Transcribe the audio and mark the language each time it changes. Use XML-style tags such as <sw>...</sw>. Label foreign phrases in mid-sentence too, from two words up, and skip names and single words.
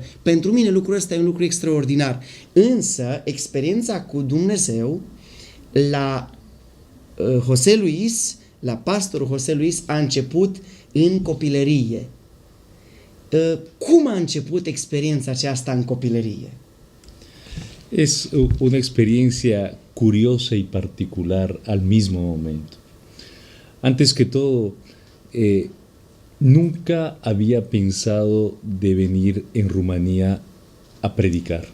<ro>Pentru mine lucrul ăsta e un lucru extraordinar. Însă, experiența cu Dumnezeu la José Luis, la pastorul José Luis, a început în copilărie. Cum a început experiența aceasta în copilărie?</ro> <es>Es una experiencia curiosa y particular al mismo momento. Antes que todo, nunca había pensado de venir en Rumanía a predicar.</es>